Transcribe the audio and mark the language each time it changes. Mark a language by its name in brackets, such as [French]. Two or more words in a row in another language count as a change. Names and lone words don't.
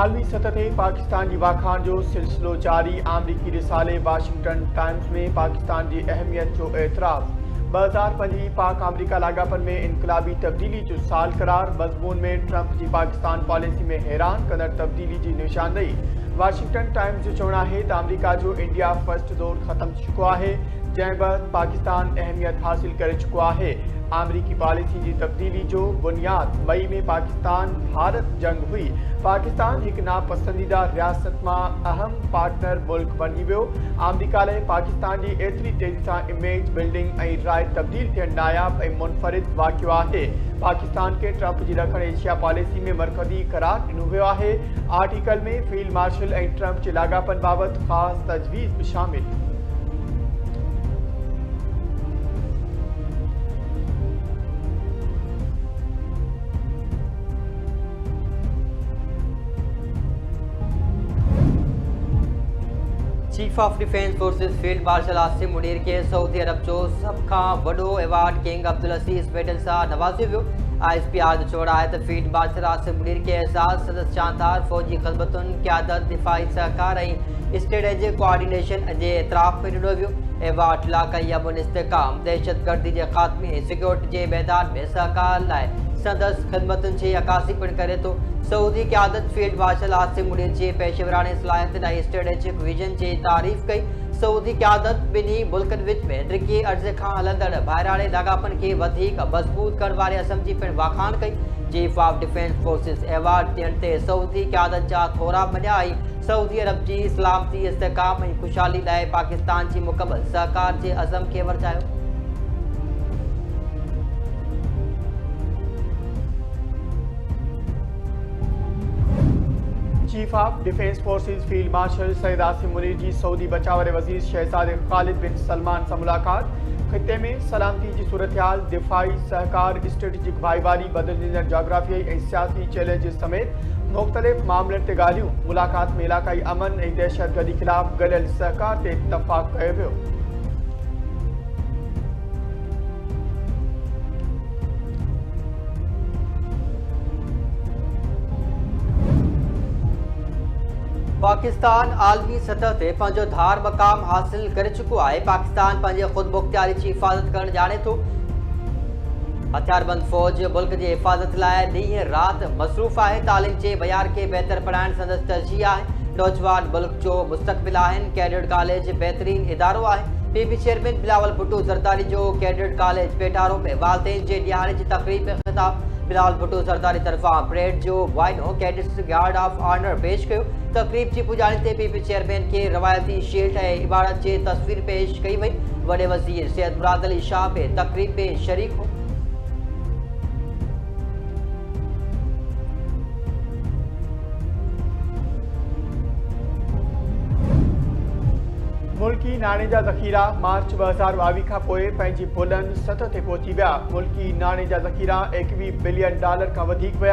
[Sindhi] सतह ते पाकिस्तान जी वाखाण जो सिलसिलो जारी। अमरीकी रिसाले वाशिंगटन टाइम्स में पाकिस्तान की अहमियत जो एतराफ़। 2005 पाक अमरीका लागापन में इनकलाबी तब्दीली जो साल करार। मज़मून में ट्रंप की पाकिस्तान पॉलिसी में हैरान कंदड़ तब्दीली की निशानदेही। वाशिंगटन टाइम्स जो चवणु है तो अमरीका जो [English] India First [Sindhi] दौर खत्म थी चुको है, जै बाद पाकिस्तान अहमियत हासिल कर चुको है। अमरीकी पॉलिसी की तब्दीली जो बुनियाद मई में पाकिस्तान भारत जंग हुई। पाकिस्तान एक नापसंदीदा रियासत में अहम पार्टनर मुल्क बनी वो। अमरीका लिए पाकिस्तान की एतरी तेजी से [English] image building [Sindhi] और राय तब्दील थियण नायाब और मुनफरिद वाक़ियो है। पाकिस्तान के ट्रंप की ॾखण एशिया पॉलिसी में मरकज़ी करार ॾिनो वियो है। आर्टिकल में फील्ड मार्शल और ट्रंप के लागापन बाबत ख़ास तजवीज़ भी शामिल। चीफ ऑफ डिफेंस फोर्सेस फील्ड मार्शल आसिम मुनीर के सऊदी अरब जो सब का वडो अवार्ड किंग अब्दुल अजीज मेडल से नवाज़ियो वियो। ISPR जो चवणु है तो फील्ड मार्शल आसिम मुनीर के एजाज़ सदस्य शानदार फौजी ख़िदमतुन क़यादत दिफ़ाई सहकार और [English] strategic coordination [Sindhi] जे एतराफ़ में ॾिनो वियो। अवार्ड इलाक़ाई अमन इस्तेहकाम दहशतगर्दी के ख़ात्मे सिक्योरिटी के मैदान में सहकार लाइ संदस ख़िदमतुन जी अक्कासी पिण करे तो। सऊदी क़यादत फील्ड मार्शल आसिम मुनीर जी पेशेवराने सलाहियत और [English] strategic vision [Sindhi] की तारीफ़ कई। सऊदी क़यादत बिन्ही मुल्कन विच में ड्रिकी अर्ज़ खां हलंदड़ भाइराणे लागापन के वधीक मज़बूत करण वारे असम जी पिण वाखाण कई। [English] Chief of Defence Forces [Sindhi] अवार्ड थियण ते सऊदी क़यादत जा थोरा मञा आई। सऊदी अरब की सलामती इस्तेहकाम और खुशहाली लाइ पाकिस्तान की मुकम्मल सहकार के अज़म के वरतायो। चीफ ऑफ डिफेंस फोर्सेस फील्ड मार्शल सैयद आसिम मुनीर की सऊदी बचाव वजीर शहजादे खालिद बिन सलमान से मुलाकात। खिते में सलामती की सूरत हाल, दिफाई सहकार, स्ट्रेटेजिक भाईवारी, बदलंदड़ जोग्राफियाई और सियासी चैलेंजेस समेत मुख्तलिफ मामलन ते ॻाल्हियूं। मुलाकात में इलाक़ाई अमन और दहशतगर्दी खिलाफ गलियल सहकार ते इतफ़ाक़ कयो वियो। पाकिस्तान आलमी सतह ते पंहिंजो धार मक़ाम हासिल करे चुको है। पाकिस्तान पंहिंजे ख़ुद मुख्तियारी की हिफ़ाज़त करण जाने तो। हथियारबंद फौज मुल्क की हिफ़ाज़त लाइ ॾींहुं रात मसरूफ़ है। तालीम के मयार के बेहतर पढ़ाइण संदसि तरजीह है। नौजवान मुल्क जो मुस्तक़बिल आहिनि। कैडेट कॉलेज बेहतरीन इदारो है। PB चेयरमैन बिलावल भुट्टो ज़रदारी जो कैडेट कॉलेज पेटारो में वालदेन के ॾियारे की तकरीब में ख़िताब। बिलावल भुट्टो ज़रदारी तरफा परेड जो वाइनो कैडेट्स [English] guard of honour [Sindhi] पेश किया। तकरीब की पुजारी ते PB चेयरमैन के रवायती शील्ड और इबारत की तस्वीर पेश कई वही। वडे वजीर सैयद मुराद अली शाह भी तकरीब में शरीक हो। मुल्की नाणे जा ज़ख़ीरा मार्च 2022 का पोइ पंहिंजी बुलंद सतह ते पहुची विया। मुल्की नाणे जा ज़ख़ीरा $21 बिलियन का वधीक विया।